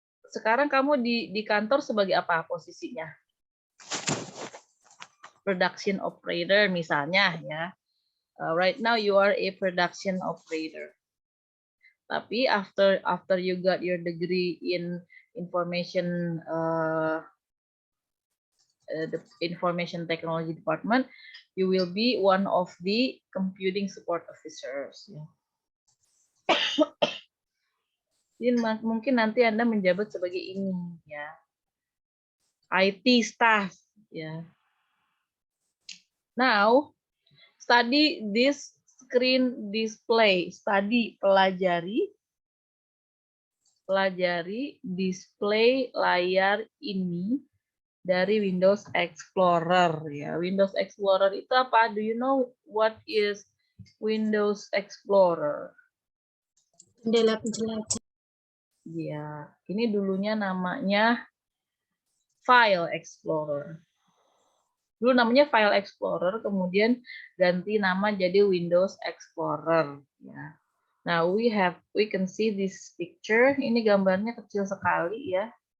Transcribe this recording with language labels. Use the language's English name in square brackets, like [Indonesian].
[Indonesian] Sekarang kamu di kantor sebagai apa posisinya? Production operator misalnya, ya. [English] Right now you are a production operator. Tapi after you got your degree in information the information technology department, you will be one of the computing support officers. [Indonesian] Ya. Jadi mungkin nanti Anda menjabat sebagai ini, ya. IT staff, ya. [English] Now, study this screen display. [Indonesian] Study, pelajari display layar ini dari Windows Explorer, ya. [English] Windows Explorer [Indonesian] itu apa? [English] Do you know what is Windows Explorer? [Indonesian] Jendela penjelajah. Ya, ini dulunya namanya File Explorer. Dulu namanya File Explorer, kemudian ganti nama jadi Windows Explorer. Ya. [English] Now we can see this picture. [Indonesian] Ini gambarnya kecil sekali, ya.